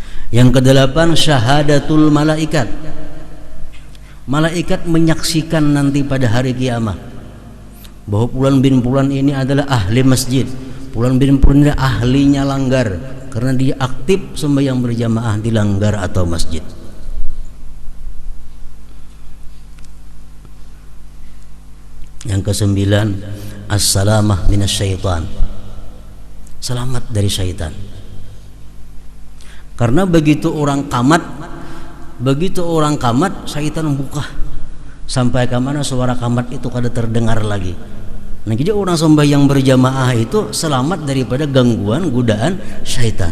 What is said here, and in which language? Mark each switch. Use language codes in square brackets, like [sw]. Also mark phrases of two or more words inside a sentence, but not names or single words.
[id] Yang kedelapan, [ar] شهادة الملائكة. [id] Malaikat menyaksikan nanti pada hari kiamat bahwa Fulan bin Fulan ini adalah ahli masjid, Fulan bin Fulan ini ahlinya langgar karena dia aktif sembahyang berjamaah di langgar atau masjid. Yang kesembilan, [ar] السلامة من الشيطان. [id] Selamat dari syaitan. [bjn] Karena begitu orang kamat, syaitan membuka sampai ke mana suara kamat itu kada terdengar lagi. [id] Nah, jadi orang sembahyang berjamaah itu selamat daripada gangguan godaan syaitan.